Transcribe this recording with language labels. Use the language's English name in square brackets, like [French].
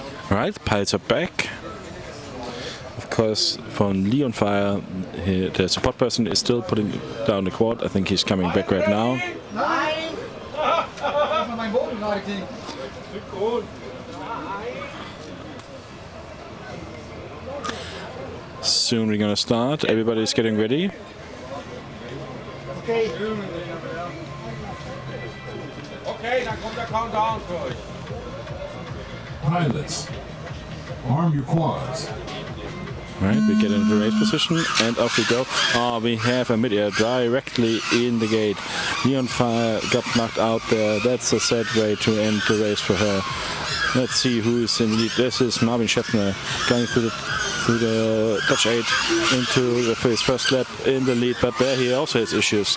[English] Alright, pilots are back. Of course, from Leon Fire, the support person is still putting down the quad. I think he's coming back right now. Soon we're gonna start. Everybody's getting ready. [German] Okay, dann kommt der Countdown für euch. [English] Pilots, arm your quads. Right, we get into race position and off we go. Oh, we have a mid-air directly in the gate. Neon Fire got knocked out there. That's a sad way to end the race for her. Let's see who is in the lead. This is Marvin Scheppner going through the Dutch 8 into his first lap in the lead, but there he also has issues.